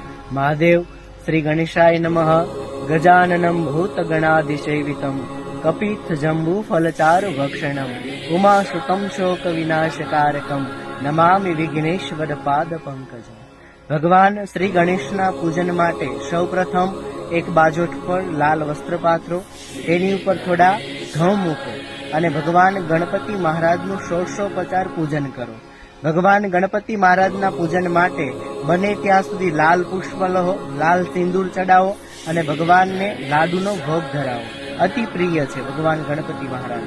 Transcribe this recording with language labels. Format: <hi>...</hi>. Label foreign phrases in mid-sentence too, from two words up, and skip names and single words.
<sa>महादेव श्री गणेशाय नमः। गजाननं भूतगणाधिसेवितं कपित्थ जम्बू फलचारु भक्षणं उमासुतं शोक विनाशकारकं नमामि विघ्नेश्वर पाद पंकजं।</sa> <gu>ભગવાન શ્રી ગણેશના પૂજન માટે સૌપ્રથમ એક બાજોઠ પર લાલ વસ્ત્ર પાથરો, તેની ઉપર થોડા घઉં મૂકો અને ભગવાન ગણપતિ મહારાજનું ષોડશોપચાર પૂજન કરો। ભગવાન ગણપતિ મહારાજના પૂજન માટે બને ત્યાં સુધી લાલ પુષ્પ લો, લાલ સિંદૂર ચડાવો અને ભગવાનને લાડુનો ભોગ ધરાવો। અતિ પ્રિય છે ભગવાન ગણપતિ મહારાજ।</gu>